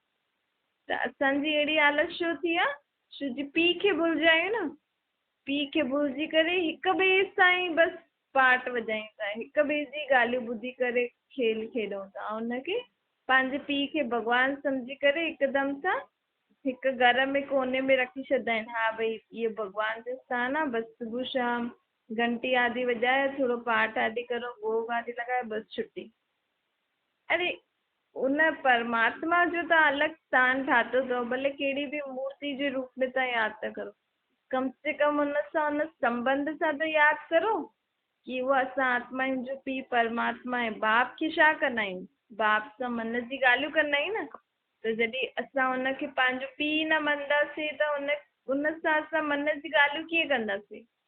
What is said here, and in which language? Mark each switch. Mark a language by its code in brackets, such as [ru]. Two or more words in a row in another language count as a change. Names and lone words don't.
[sd] त असांजी अहिड़ी हालत छो थी आहे? छो जी पीउ खे भुलिजायूं न, पीउ खे भुलिजी करे हिक ॿिए सां ई बसि पाठ वॼायूं था, हिक ॿिए जी ॻाल्हियूं ॿुधी करे खेल खेॾूं था, ऐं हुनखे पंहिंजे पीउ खे भॻवानु सम्झी करे हिकदमि सां हिकु घर में कोने में रखी छॾंदा आहिनि। हा भई इहो भॻवान जो स्थान आहे, बसि सुबुह शाम घंटी आदि वॼाए थोरो पाठ आदि करो, भोग आदि लॻाए, बसि छुटी। अरे उन परमात्मा जो त अलॻि स्थान ठातो अथव, भले कहिड़ी बि मूर्ति जे रूप में तव्हां यादि था करो, कम से कम हुन सां हुन संबंध सां त यादि करो कि उहो असां आत्माउनि जो पीउ परमात्मा आहे। बाप खे छा कंदा आहियूं? बाप सां मन जी ॻाल्हियूं कंदा आहियूं न। त जॾहिं असां हुनखे पंहिंजो पीउ न मञंदासीं त उन सां असां मन जी ॻाल्हियूं कीअं कंदासीं?